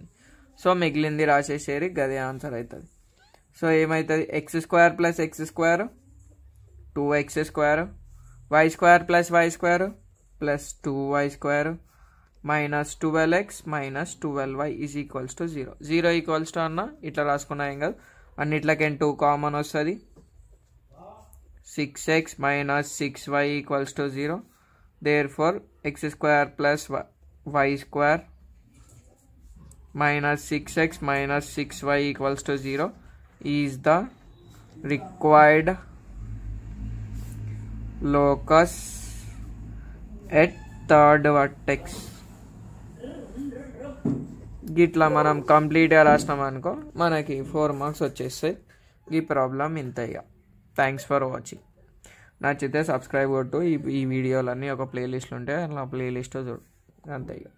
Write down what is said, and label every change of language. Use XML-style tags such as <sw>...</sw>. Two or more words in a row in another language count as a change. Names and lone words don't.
<te>సో మిగిలింది రాసేసేరి గదే ఆన్సర్ అవుతుంది. సో ఏమవుతుంది,</te> <en>x² + x² 2x² y² + y² plus 2y² minus 12x minus 12y is equals to 0.</en> <te>0</te> <en>equals to</en> <te>అన్న ఇట్లా రాసుకున్నా ఏం కాదు, అన్నిట్లకేం 2 కామన్ వస్తుంది.</te> <en>6x minus 6y equals to 0. Therefore x² plus y² minus 6x minus 6y equals to 0 is the required locus at third vertex.</en> <te>గిట్లా మనం కంప్లీట్గా రాసినాం అనుకో మనకి 4 మార్క్స్ వచ్చేస్తాయి. ఈ ప్రాబ్లం ఇంత. ఇక</te> <en>thanks for watching.</en> <te>నచ్చితే సబ్స్క్రైబ్ కొట్టు. ఈ వీడియోలన్నీ ఒక ప్లేలిస్ట్లో ఉంటే అలా ప్లేలిస్ట్ చూడు, అంతే ఇక.</te>